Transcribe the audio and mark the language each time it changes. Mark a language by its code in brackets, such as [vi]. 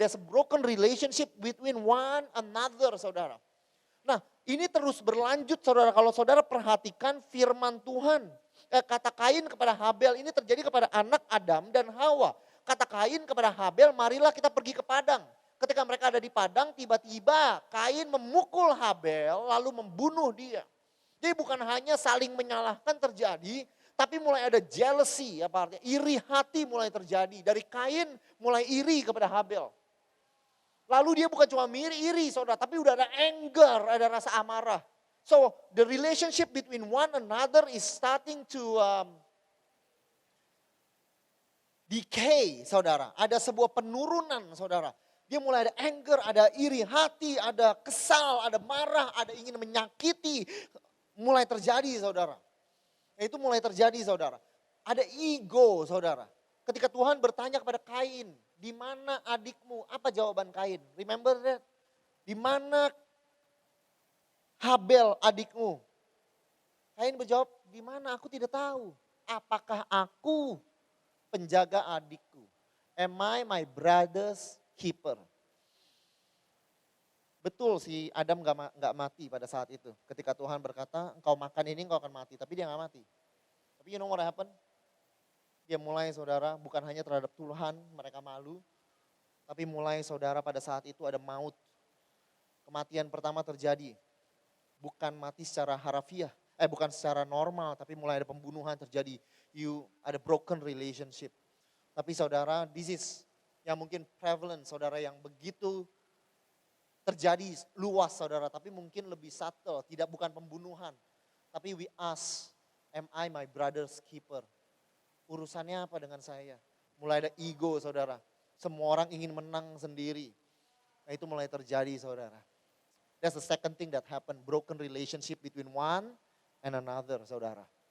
[en] There's a broken relationship between one another, [id] saudara. Nah, ini terus berlanjut, saudara. Kalau saudara perhatikan firman Tuhan. Kata Kain kepada Habel ini terjadi kepada anak Adam dan Hawa. Kata Kain kepada Habel, marilah kita pergi ke padang. Ketika mereka ada di padang, tiba-tiba Kain memukul Habel lalu membunuh dia. Jadi bukan hanya saling menyalahkan terjadi, tapi mulai ada jealousy, apa artinya? Iri hati mulai terjadi. Dari Kain mulai iri kepada Habel. Lalu dia bukan cuma iri, saudara, tapi udah ada anger, ada rasa amarah. [en] So the relationship between one another is starting to decay, [id] saudara. Ada sebuah penurunan, saudara. Dia mulai ada anger, ada iri hati, ada kesal, ada marah, ada ingin menyakiti. Mulai terjadi, saudara. Itu mulai terjadi, saudara. Ada ego, saudara. Ketika Tuhan bertanya kepada Kain, di mana adikmu? Apa jawaban Kain? [en] Remember that? [id] Di mana Habel adikmu? Kain berjawab, di mana? Aku tidak tahu. Apakah aku penjaga adikku? [en] Am I my brother's keeper? [id] Betul si Adam nggak mati pada saat itu. Ketika Tuhan berkata, engkau makan ini engkau akan mati. Tapi dia nggak mati. Tapi [en] you know what happened? [id] Dia mulai saudara, bukan hanya terhadap Tuhan mereka malu. Tapi mulai saudara pada saat itu ada maut. Kematian pertama terjadi. Bukan mati secara harafiah. Bukan secara normal. Tapi mulai ada pembunuhan terjadi. [en] Ada broken relationship. [id] Tapi saudara, [en] this is [id] yang mungkin prevalent saudara yang begitu terjadi luas saudara, tapi mungkin lebih subtle, bukan pembunuhan. Tapi [en] we ask, am I my brother's keeper? [id] Urusannya apa dengan saya? Mulai ada ego saudara, semua orang ingin menang sendiri. Nah itu mulai terjadi saudara. [en] That's the second thing that happened, broken relationship between one and another [id] saudara.